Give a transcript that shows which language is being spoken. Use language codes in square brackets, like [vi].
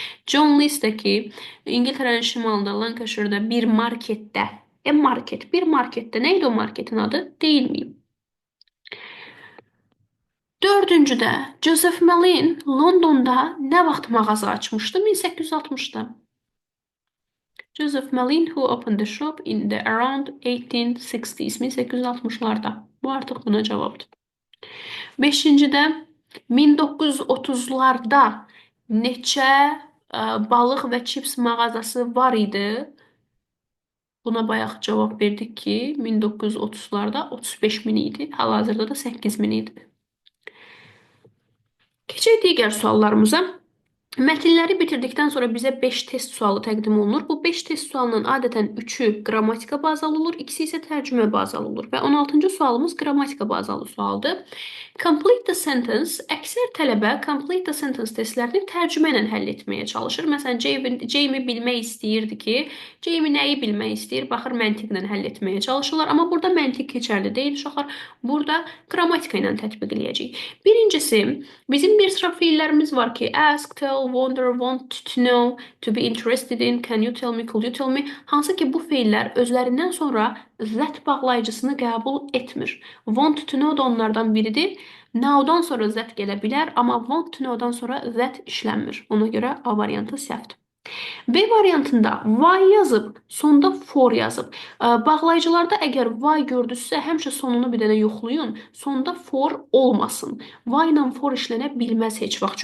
[az] John Lees də ki, İngiltərənin şimalında Lancashire'da bir marketdə, bir marketdə nə idi o marketin adı deyilməyib. Dördüncüdə, Joseph Malin Londonda nə vaxt mağaza açmışdı? 1860'da. [en] Joseph Malin who opened the shop in the around 1860s, 1860'larda. [az] Bu artıq buna cavabdır. Beşincidə, 1930'larda neçə balıq və chips mağazası var idi? Buna bayaq cavab verdik ki, 1930'larda 35.000 idi, hal-hazırda da 8.000 idi. Keçək digər suallarımıza. Mətnləri bitirdikdən sonra bizə 5 test sualı təqdim olunur. Bu 5 test sualının adətən 3'ü qrammatika bazalı olur, ikisi isə tərcümə bazalı olur. Və 16-cı sualımız qrammatika bazalı sualdır. [en] Complete the sentence. [az] Əksər tələbə complete the sentence testlərini tərcümə ilə həll etməyə çalışır. Məsələn, Jamie bilmək istəyirdi ki, Jamie nəyi bilmək istəyir? Baxır, məntiqlə həll etməyə çalışırlar. Amma burada məntiq keçərli deyil uşaqlar. Burada qrammatika ilə tətbiq eləyəcəyik. Birincisi, bizim bir sıra fiillərimiz var ki, [en] ask, tell, wonder, want to know, to be interested in, can you tell me, could you tell me? [az] Hansı ki bu fiillər özlərindən sonra that bağlayıcısını qəbul etmir. Want to know da onlardan biridir. Now'dan sonra that gələ bilər, amma [en] want to know'dan [az] sonra that işlənmir. Ona görə A variantı səhvdir. B variantında why yazıb, sonda for yazıb. Bağlayıcılarda əgər why gördünüzsə, həmişə sonunu bir dənə yoxlayın. Sonda for olmasın. Why ilə for işlənə bilməz heç vaxt.